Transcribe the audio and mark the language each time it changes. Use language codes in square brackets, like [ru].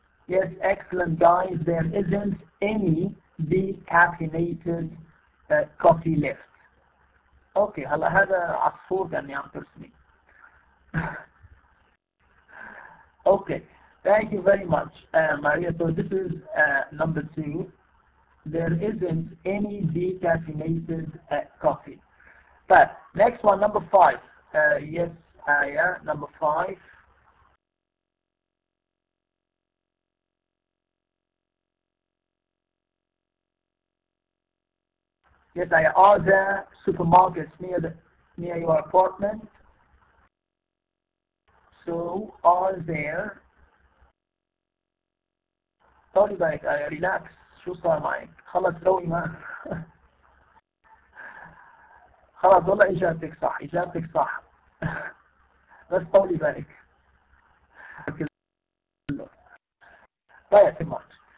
[en] Yes, excellent, guys. There isn't any decaffeinated coffee left. [ar] Okay, هلا هذا عصفور كأني عم ترسمي. [en] Okay, thank you very much, Maria. So this is number 2. There isn't any decaffeinated coffee. But next one, number 5. Yes, yeah, number 5. Yes, are there supermarkets near your apartment? So are there [ar] طولي بالك ريلاكس شو صار معك؟ خلص روي ما خلاص والله إجابتك صح إجابتك صح بس طولي بالك طيب much.